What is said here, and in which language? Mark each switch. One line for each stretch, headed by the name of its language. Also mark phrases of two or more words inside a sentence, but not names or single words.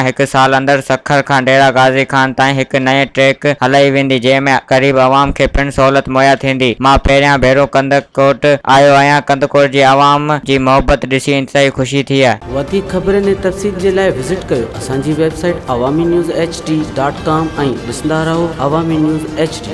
Sindhi: 1 साल अंदर सखर खां डेरा गाज़ी खान ताईं एक नए ट्रैक हलाई वेंदी जंहिंमें गरीब आवाम खे पिण सहूलियत मुहैया थींदी। मां पहिरियां भेरो कंदकोट आयो आहियां। कंदकोट जी आवाम जी मोहब्बत ॾिसी इंतहाई ख़ुशी थी आहे। वधीक ख़बरनि ऐं तफ़सील जे लाइ विज़िट कयो असांजी वेबसाइट awami news hd.com ऐं ॾिसंदा रहो Awami News HD।